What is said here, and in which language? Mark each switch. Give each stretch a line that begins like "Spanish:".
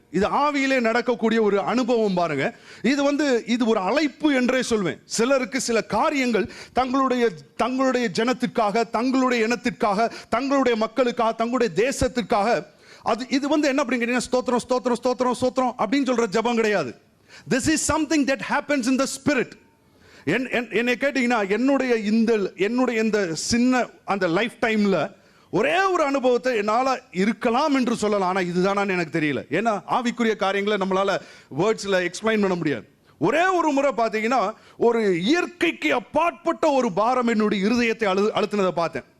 Tamil: இது ஆவியிலே நடக்கக்கூடிய ஒரு அனுபவம் பாருங்க. இது ஒரு அழைப்பு என்றே சொல்வேன். சிலருக்கு சில காரியங்கள் தங்களுடைய ஜனத்திற்காக, தங்களுடைய இனத்திற்காக, தங்களுடைய மக்களுக்காக, தங்களுடைய தேசத்திற்காக, இது என்ன அப்படின்னு கேட்டீங்கன்னா, ஸ்தோத்திரம் ஸ்தோத்திரம் ஸ்தோத்திரம் ஸ்தோத்திரம் அப்படின்னு சொல்ற ஜெபம் கிடையாது.
English: This is something that happens in the spirit.
Tamil: என்னை கேட்டீங்கன்னா, என்னுடைய இந்த சின்ன அந்த லைஃப் டைம்ல ஒரே ஒரு அனுபவத்தை என்னால இருக்கலாம் என்று சொல்லலாம். ஆனா இதுதானான்னு எனக்கு தெரியல. ஏன்னா ஆவிக்குரிய காரியங்களை நம்மளால வேர்ட்ஸ்ல எக்ஸ்பிளைன் பண்ண முடியாது. ஒரே ஒரு முறை பார்த்தீங்கன்னா, ஒரு இயற்கைக்கு அப்பாற்பட்ட ஒரு பாரம் என்னுடைய இருதயத்தை அழுத்தினதை பார்த்தேன்.